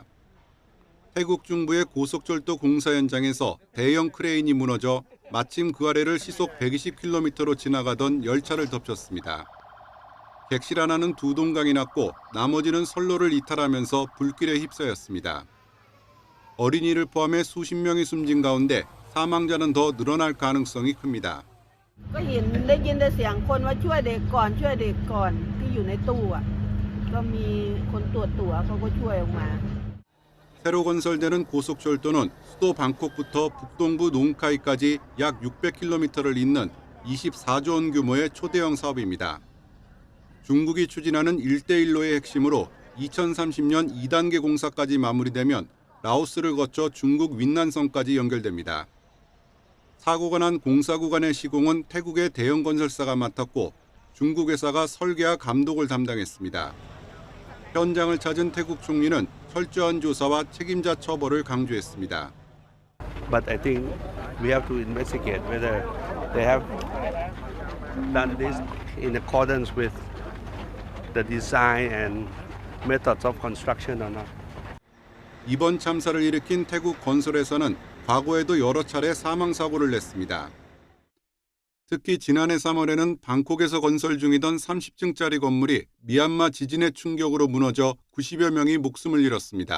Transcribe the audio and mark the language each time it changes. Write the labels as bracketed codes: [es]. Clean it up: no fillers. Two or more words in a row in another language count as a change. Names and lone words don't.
[ko] 태국 중부의 고속철도 공사 현장에서 대형 크레인이 무너져 마침 그 아래를 시속 120km로 지나가던 열차를 덮쳤습니다. 객실 하나는 2동강이 났고 나머지는 선로를 이탈하면서 불길에 휩싸였습니다. 어린이를 포함해 수십 명이 숨진 가운데 사망자는 더 늘어날 가능성이 큽니다. [th] ก็เห็นได้ยินแต่เสียงคนว่าช่วยเด็กก่อนช่วยเด็กก่อนที่อยู่ในตู้อ่ะก็มีคนตรวจตั๋วเขาก็ช่วยออกมา [ko] 새로 건설되는 고속철도는 수도 방콕부터 북동부 농카이까지 약 600km를 잇는 24조 원 규모의 초대형 사업입니다. 중국이 추진하는 1대1로의 핵심으로 2030년 2단계 공사까지 마무리되면 라오스를 거쳐 중국 윈난성까지 연결됩니다. 사고가 난 공사 구간의 시공은 태국의 대형 건설사가 맡았고 중국 회사가 설계와 감독을 담당했습니다. 현장을 찾은 태국 총리는 철저한 조사와 책임자 처벌을 강조했습니다. [en] But I think we have to investigate whether they have done this in accordance with the design and methods of construction or not. [ko] 이번 참사를 일으킨 태국 건설회사는 과거에도 여러 차례 사망 사고를 냈습니다. 특히 지난해 3월에는 방콕에서 건설 중이던 30층짜리 건물이 미얀마 지진의 충격으로 무너져 90여 명이 목숨을 잃었습니다.